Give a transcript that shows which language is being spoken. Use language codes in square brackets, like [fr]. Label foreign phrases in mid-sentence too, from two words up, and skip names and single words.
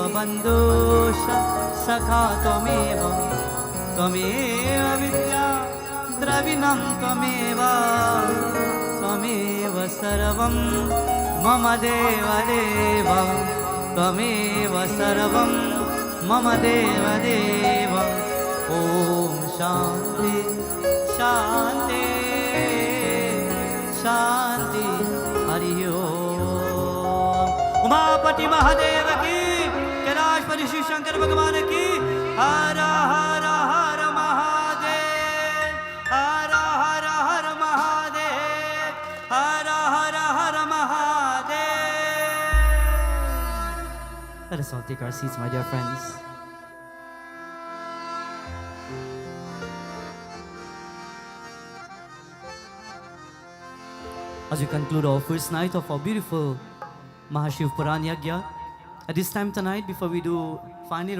[sa] बन्धुश्च सखा त्वमेव त्वमेव विद्या द्रविणं त्वमेव त्वमेव सर्वं मम देवदेव त्वमेव सर्वं मम देवदेव ॐ शान्ति शान्ति शान्ति हरि ओम। [hi] उमापति महादेव की, कैलाशपति शिव शंकर भगवान की हर हर हर महादेव, हर हर हर महादेव, हर हर हर महादेव। [en] Let us all take our seats, my dear friends. As we conclude our first night of our beautiful Shiv Puran Yagna, at this time tonight, before we do finally